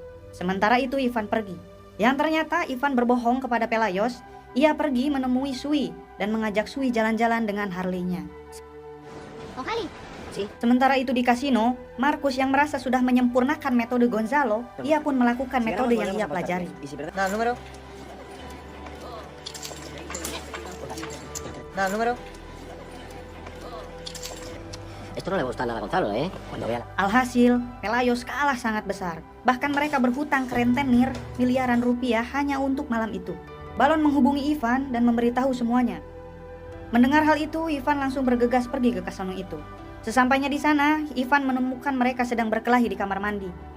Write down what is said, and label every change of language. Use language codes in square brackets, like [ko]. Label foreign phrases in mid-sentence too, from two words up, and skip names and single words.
[id] Sementara itu Ivan pergi. Yang ternyata Ivan berbohong kepada Pelayos. Ia pergi menemui Sui dan mengajak Sui jalan-jalan dengan Harley-nya. Oh kali. Sementara itu di kasino, Marcos yang merasa sudah menyempurnakan metode Gonzalo, ia pun melakukan metode yang ia pelajari. [es] Nah, número. Nah, número. Esto no le gusta nada a Gonzalo, ¿eh? Cuando vea la... [id] Alhasil, Pelayos kalah sangat besar. Bahkan mereka berhutang ke rentenir miliaran rupiah hanya untuk malam itu. Balon menghubungi Ivan dan memberitahu semuanya. Mendengar hal itu, Ivan langsung bergegas pergi ke kasino itu. Sesampainya di sana, Ivan menemukan mereka sedang berkelahi di kamar mandi.